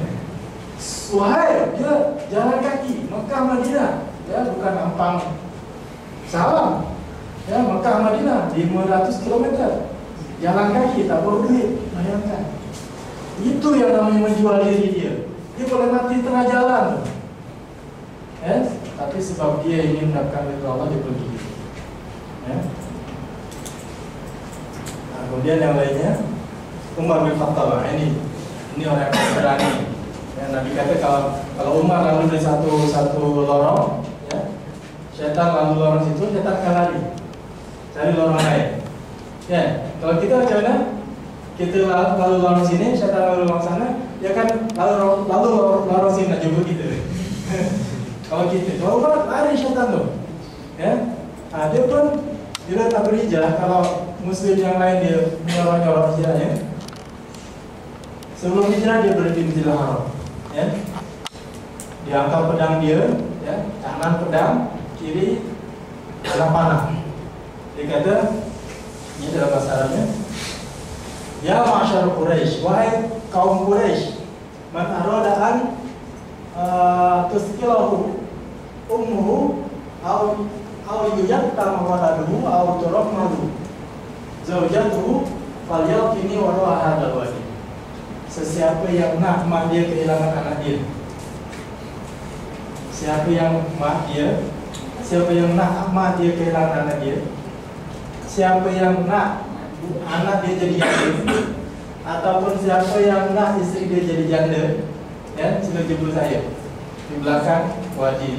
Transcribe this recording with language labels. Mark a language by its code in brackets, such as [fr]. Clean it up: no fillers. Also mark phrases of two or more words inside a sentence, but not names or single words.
[ms] Suhaib dia jalan kaki Mekah Madinah. Ya, bukan ampang salam. Ya, Mekah Madinah 500 km. Jalan kaki tak bawa duit. Bayangkan. Itu yang namanya menjual diri dia. Dia boleh mati tengah jalan. Ya, tapi sebab dia ingin mendapatkan ridha Allah dia pergi. Ya. Nah, kemudian yang lainnya Umar bin Khattab. Ini orang yang berani. Ya, Nabi kata kalau Umar lalu dari satu lorong, ya, syaitan lalu lorong situ, syaitan akan lari cari lorong lain. Ya, kalau kita macam mana? Kita lalu lorong sini, syaitan lalu lorong sana, dia kan lalu lorong sini nak jumpa kita. Kalau Umar lari syaitan tu. Ya, dia pun dia tak berhijrah. Kalau Muslim yang lain dia nyorok-nyorok hijrahnya. Sebelum hijrah dia berhenti di Masjidil Haram. Ya. Dia angkat pedang dia, ya, kanan pedang, kiri dalam panah. Dia kata, ini dalam bahasa Arabnya, [ar] يا معشر قريش, [ms] wahai kaum Quraisy, [ar] من أراد أن تثكله أمه أو ييتم ولده أو ترمله زوجته فليلقني وهو هذا الوادي. [ms] Sesiapa yang nak mak dia kehilangan anak dia, siapa yang nak mak dia kehilangan anak dia, siapa yang nak anak dia jadi janda, ataupun siapa yang nak isteri dia jadi janda, ya, sila jemput saya di belakang wadi.